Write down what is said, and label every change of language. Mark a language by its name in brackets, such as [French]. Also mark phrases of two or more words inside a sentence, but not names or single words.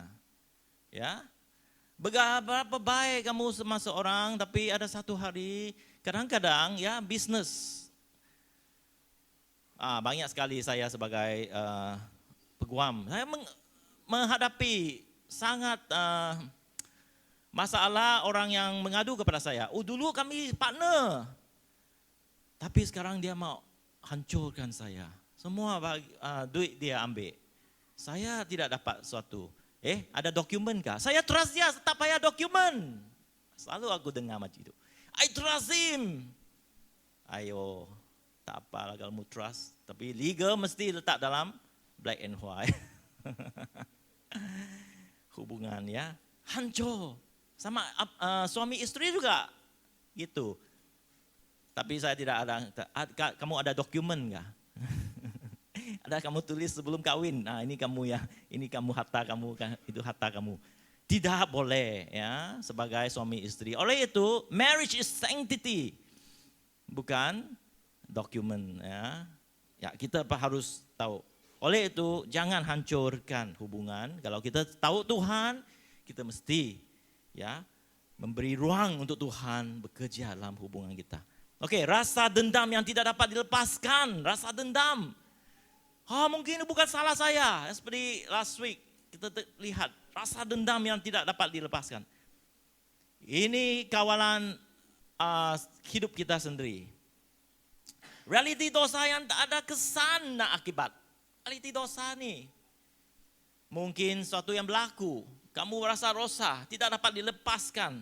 [Malay] Ya, berapa baik kamu sama seorang, tapi ada satu hari kadang-kadang ya bisnis. Banyak sekali saya sebagai peguam, saya menghadapi sangat masalah orang yang mengadu kepada saya. Dulu kami partner, tapi sekarang dia mau hancurkan saya. Semua duit dia ambil. Saya tidak dapat sesuatu. Ada dokumen kah? Saya trust dia, tak payah dokumen. Selalu aku dengar macam itu. [English] I trust him. [Malay] Ayo, tak apalah kalau kamu trust. Tapi legal mesti letak dalam [English] black and white. [Malay] Hubungan ya, hancur. Sama suami istri juga gitu. Tapi saya tidak ada, kamu ada dokumen enggak? Ada kamu tulis sebelum kawin. Ini kamu ya, ini kamu harta kamu, itu harta kamu. Tidak boleh ya sebagai suami istri. Oleh itu, [English] marriage is sanctity. [Malay] Bukan dokumen ya. Ya, kita harus tahu. Oleh itu, jangan hancurkan hubungan. Kalau kita tahu Tuhan, kita mesti ya memberi ruang untuk Tuhan bekerja dalam hubungan kita. Oke, rasa dendam yang tidak dapat dilepaskan, rasa dendam. Mungkin ini bukan salah saya. Seperti [English] last week [Malay] kita lihat rasa dendam yang tidak dapat dilepaskan. Ini kawalan hidup kita sendiri. Realiti dosa yang tak ada kesan dan akibat. Realiti dosa nih. Mungkin sesuatu yang berlaku. Kamu merasa dosa, tidak dapat dilepaskan.